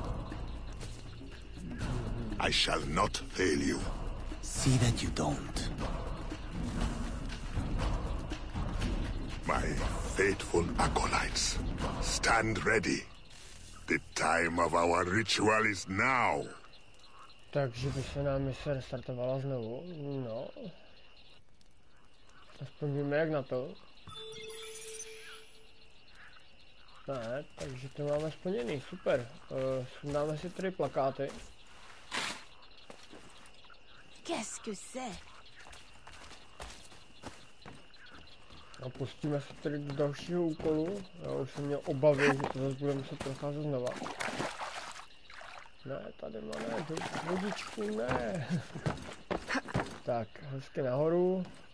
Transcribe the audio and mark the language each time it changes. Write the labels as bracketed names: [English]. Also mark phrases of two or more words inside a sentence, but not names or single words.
[English] I shall not fail you. See that you don't. My faithful acolytes, stand ready. The time of our ritual is now. [Czech] Takže by se nám mise restartovala znovu. No. Aspoň víme jak na to. Ne, takže to máme splněný, super. Sundáme si tady plakáty. [French] Qu'est-ce que c'est? [Czech] A pustíme se tady do dalšího úkolu. Já už jsem měl obavy, že to zase bude muset procházet znova. Ne, tady máme vodičku, ne. Tak, hezky nahoru.